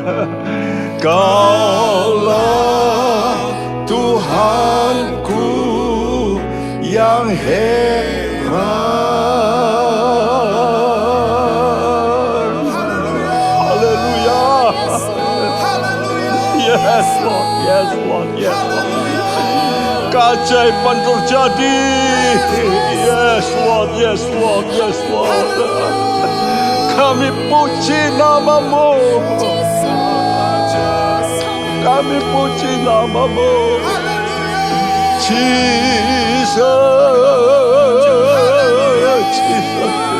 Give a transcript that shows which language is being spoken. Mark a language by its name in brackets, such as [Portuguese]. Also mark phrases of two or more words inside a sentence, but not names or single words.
[Indonesian] Kaulah Tuhanku yang heran. Haleluya. [English] Yes Lord, yes Lord, yes Lord. [Indonesian] Keajaiban terjadi. [English] Yes Lord, yes Lord, yes Lord. [Indonesian] Kami puji nama-Mu. Kami puji nama-Mu. Jesus, Jesus.